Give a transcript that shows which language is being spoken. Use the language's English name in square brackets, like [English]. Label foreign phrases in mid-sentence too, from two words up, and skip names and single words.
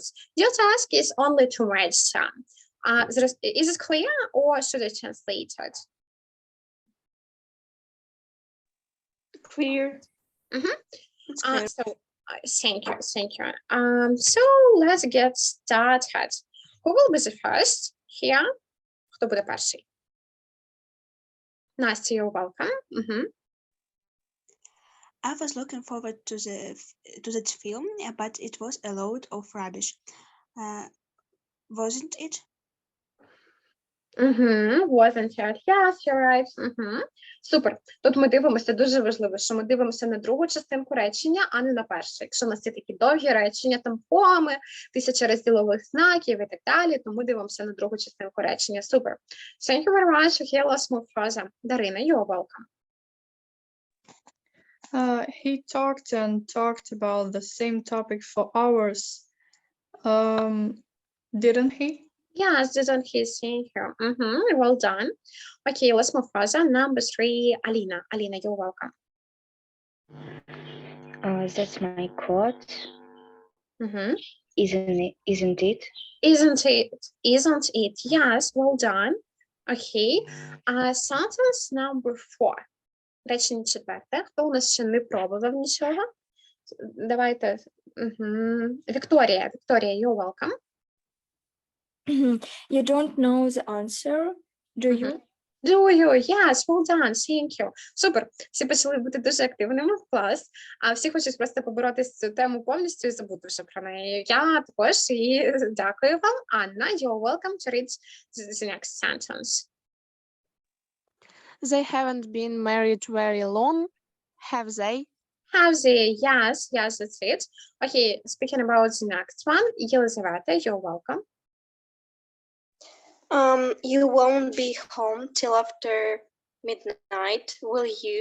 [English] Your task is only to match them. Is it clear, or should I translate it? Clear. It's clear. So thank you. So let's get started. Who will be the first here? [Ukrainian] Хто буде перший? Настя, [English] you're welcome. I was looking forward to that film, but it was a load of rubbish. Wasn't it? Wasn't it? Yes, you're right. [Ukrainian] Супер. Тут ми дивимося, дуже важливо, що ми дивимося на другу частинку речення, а не на першу. Якщо у нас є такі довгі речення, там коми, 1000 розділових знаків і так далі, то ми дивимося на другу частинку речення. Супер. [English] Thank you very much. Okay, let's move further. Дарина, you're welcome. He talked and talked about the same topic for hours. Didn't he? Yes, didn't he? Thank you. Well done. Okay, let's move further. Number 3, Alina. Alina, you're welcome. That's my quote. Isn't it? Isn't it? Yes, well done. Okay. Sentence number 4. [Ukrainian] Речення 4. Хто у нас ще не пробував нічого? Давайте. Вікторія, [English] you're welcome. You don't know the answer, do you? Do you? Yes, well done, thank you. [Ukrainian] Супер. Всі почали бути дуже активними в клас, а всі хочуть просто поборотися цю тему повністю і забути вже про неї. Я також і дякую вам. Анна, [English] you're welcome to read the next sentence. They haven't been married very long, have they? Have they? Yes, that's it. Okay, speaking about the next one, Елизавета, you're welcome. You won't be home till after midnight, will you?